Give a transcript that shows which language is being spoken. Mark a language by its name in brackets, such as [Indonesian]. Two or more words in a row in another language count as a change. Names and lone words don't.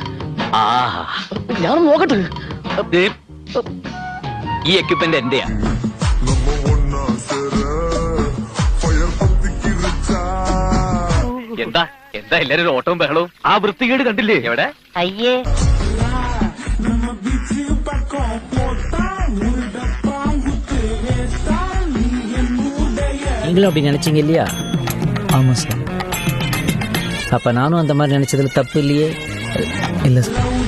[Malayalam] ഞാൻ നോക്കട്ടെ. ഈ എക്യുപ്മെന്റ് എന്റെയാ. എന്താ എന്താ എല്ലാരും ഒരു ഓട്ടവും ബഹളവും? ആ വൃത്തികേട് കണ്ടില്ലേ? എവിടെ? അയ്യേ, [Tamil] நீங்களும் அப்படி நினைச்சீங்க இல்லையா? ஆமா சார். அப்ப நானும் அந்த மாதிரி நினைச்சதுல தப்பு இல்லையே? இல்ல சார்.